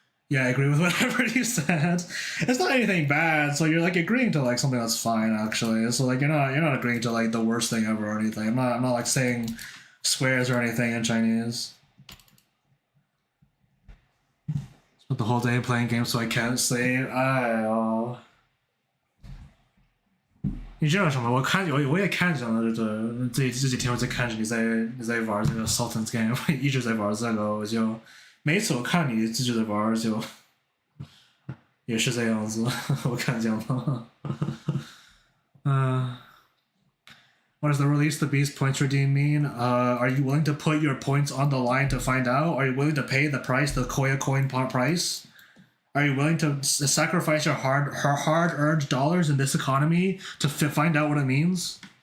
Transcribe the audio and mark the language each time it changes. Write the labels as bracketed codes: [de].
[en] Yeah, I agree with whatever you said. It's not anything bad, so you're like agreeing to like something that's fine actually. So like you're not agreeing to like the worst thing ever or anything. I'm not like saying swears or anything in Chinese. The whole day playing games so I can't sleep. [zh] 哎呦，你知道什么？我也看见了，这几天我在看着你在玩这个 Sultan's Game，我一直在玩这个，我就每次我看你自己在玩就也是这样子，我看见了。嗯。 [en] What does the release the beast points redeem mean? Are you willing to put your points on the line to find out? Are you willing to pay the price, the Koya coin price? Are you willing to sacrifice your hard-earned dollars in this economy to find out what it means?